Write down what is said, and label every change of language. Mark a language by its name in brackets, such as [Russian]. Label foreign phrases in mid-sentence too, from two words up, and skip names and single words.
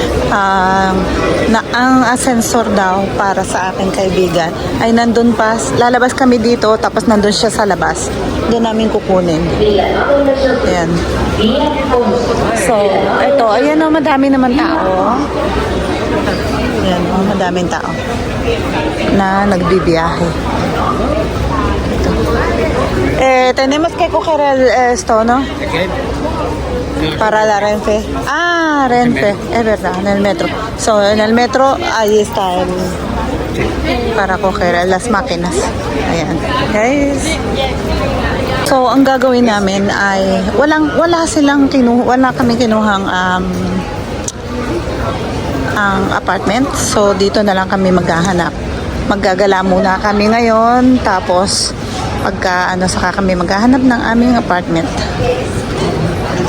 [Filipino] Ang ascensor daw para sa aking kaibigan ay nandun pa, lalabas kami dito, tapos nandun siya sa labas. Doon namin kukunin. Ayan. So, ito, ayan madami naman tao. Ayan madaming tao na nagbibiyahe. Ito. [Spanish] Tenemos que coger esto, ¿no? Para la Renfe. Renfe, es verdad, en el metro. So, en el metro, ahí está para coger las máquinas. [Filipino] Ayan. Guys. So, ang gagawin namin ay, wala kami kinuhang ang apartment. So, dito na lang kami maghahanap. Maggagala muna kami ngayon, tapos saka kami maghahanap ng aming apartment.